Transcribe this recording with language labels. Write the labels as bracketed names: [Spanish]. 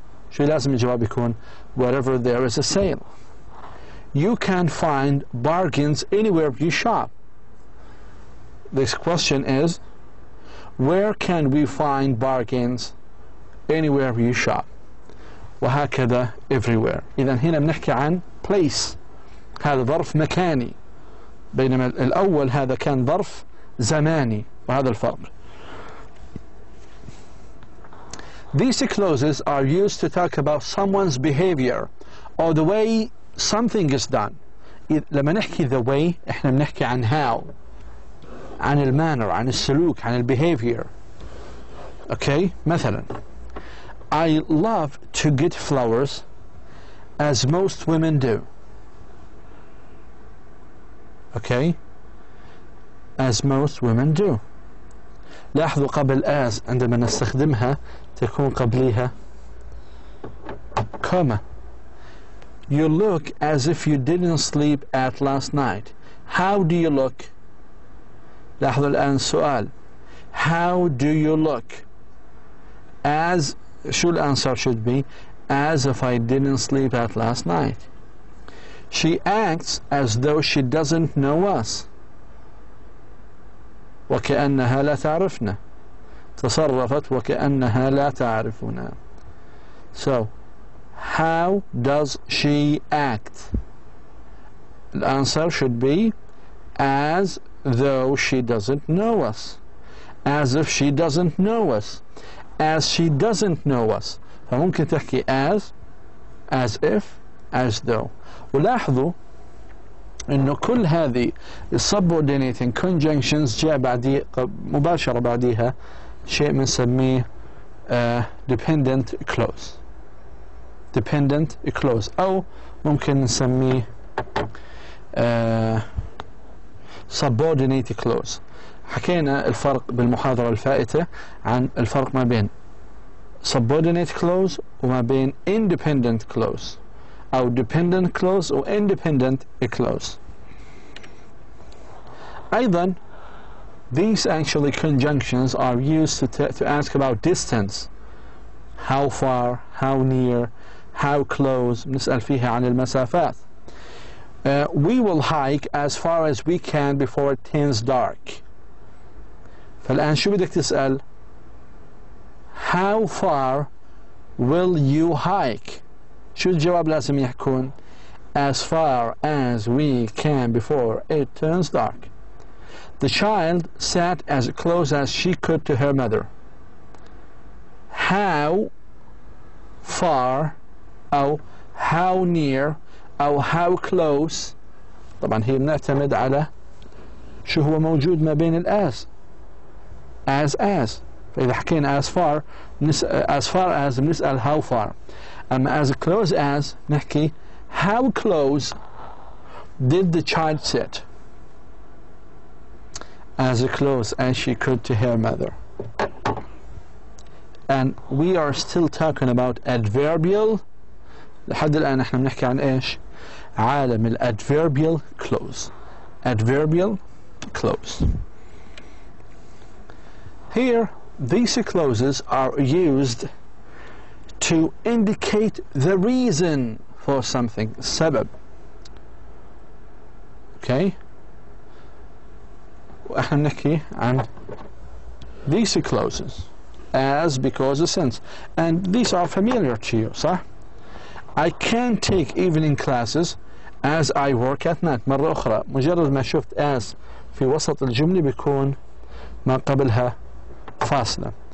[Arabic] شو لازم الجواب يكون؟ [English] Wherever there is a sale. You can find bargains anywhere you shop. This question is, Where can we find bargains? Anywhere you shop. [Arabic] وهكذا everywhere. إذا هنا بنحكي عن place. هذا ظرف مكاني، بينما الأول هذا كان ظرف زماني، وهذا الفرق. [English] These clauses are used to talk about someone's behavior or the way something is done. [Arabic] لما نحكي [English] the way [Arabic] احنا بنحكي عن how، عن المانر، عن السلوك، عن behavior. [English] Okay, [Arabic] مثلا [English] I love to get flowers as most women do. Okay, as most women do. [Arabic] لاحظوا قبل as عندما نستخدمها تكون قبلها comma. [English] You look as if you didn't sleep at last night. How do you look? [Arabic] لاحظوا الآن سؤال. [English] How do you look? As [Arabic] شو الأنسر [English] should be? As if I didn't sleep at last night. She acts as though she doesn't know us. [Arabic] وكأنها لا تعرفنا. تصرفت وكأنها لا تعرفنا. [English] So, how does she act? The answer should be as though she doesn't know us. As if she doesn't know us. As she doesn't know us. [Arabic] فممكن تحكي as if, as though. ولاحظوا انه كل هذه subordinating conjunctions جاء بعدي مباشرة بعديها شيء بنسميه dependent clause. [English] dependent clause [Arabic] او ممكن نسميه [English] subordinate clause. [Arabic] حكينا الفرق بالمحاضرة الفائتة عن الفرق ما بين subordinate clause وما بين independent clause أو dependent clause أو independent clause. [English] أيضا these actually conjunctions are used to ask about distance. How far, how near, how close. [Arabic] نسأل فيها عن المسافات. [English] We will hike as far as we can before it turns dark. [Arabic] فالآن شو بدك تسأل؟ [English] How far will you hike? [Arabic] شو الجواب لازم يكون؟ [English] As far as we can before it turns dark. The child sat as close as she could to her mother. How far أو how near أو how close. [Arabic] طبعا هي بنعتمد على شو هو موجود ما بين الas. [English] as [Arabic] فإذا حكينا [English] as far as [Arabic] بنسأل [English] how far. أما as close as نحكي how close did the child sit? As close as she could to her mother. And we are still talking about adverbial. [Arabic] لحد الآن احنا بنحكي عن ايش؟ عالم الادverbial clause. [English] Adverbial clause. Here, these clauses are used to indicate the reason for something. [Arabic] سبب. [English] Okay? [Arabic] وإحنا بنحكي عن [English] these clauses as, because, since, and these are familiar to you, [Arabic] صح? [English] I can take evening classes as I work at night. [Arabic] مرة أخرى مجرد ما شفت as في وسط الجملة بيكون ما قبلها فاصلة.